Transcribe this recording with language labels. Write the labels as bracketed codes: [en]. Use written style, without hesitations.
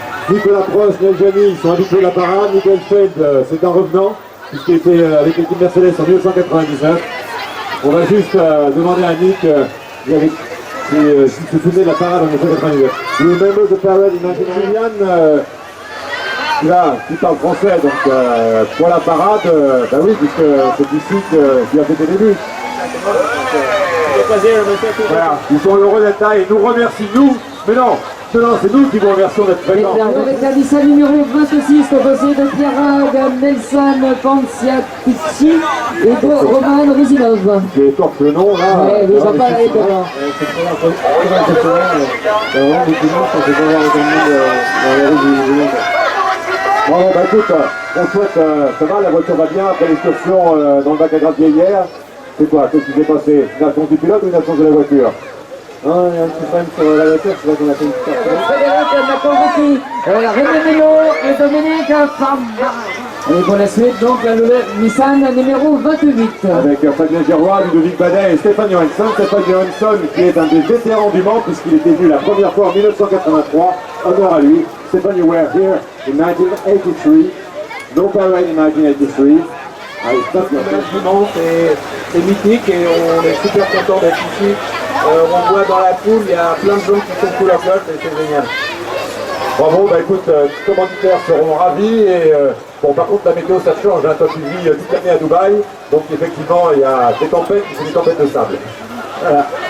[fr] Nicolas Prost, Neil Jani sont habitués à la parade. Michael Feld, c'est un revenant, puisqu'il était avec l'équipe Mercedes en 1999. On va juste demander à Nick s'il se souvenait de la parade en 1999. [en] Do you remember the parade in 1999? [fr] Là, tu parles français, donc pour la parade, bah oui, puisque c'est ici que tu as fait tes débuts. Voilà, ils sont heureux d'être là et nous remercient, nous, mais non, c'est nous qui vous remercions d'être présents. Avec la Nissan numéro 26, composé de Pierre Nelson Panciatici et de Roman Rizinov. Qui écorche le nom, là. Ouais, ils ont pas arrêté, là. C'est très impressionnant. Il y a vraiment beaucoup de gens qui sont voir le monde dans les rues du monde. Bon, bah écoute, on souhaite, ça va, la voiture va bien après l'excursion dans le bac à gravier hier. C'est quoi, qu'est-ce qui s'est passé? Une absence du pilote ou une absence de la voiture? Non, il y a un petit problème sur la voiture, c'est là qu'on a fait une petite Frédéric Nakonvaki, René Melo et Dominique Farma. Et pour la suite, donc, le Nissan numéro 28. Avec Fabien Giroir, Ludovic Badet et Stéphane Johansson. Stéphane Johansson qui est un des vétérans du Mans puisqu'il était venu la première fois en 1983. Honneur à lui. [en] Stéphane, you were here in 1983. No parade in 1983. [fr] c'est mythique et on est super content d'être ici. On voit dans la foule, il y a plein de gens qui sont sous la flotte et c'est génial. Bravo, bah écoute, les commanditaires seront ravis et bon par contre la météo ça change, hein, toi tu vis toute l'année à Dubaï, donc effectivement il y a des tempêtes, c'est des tempêtes de sable. Voilà.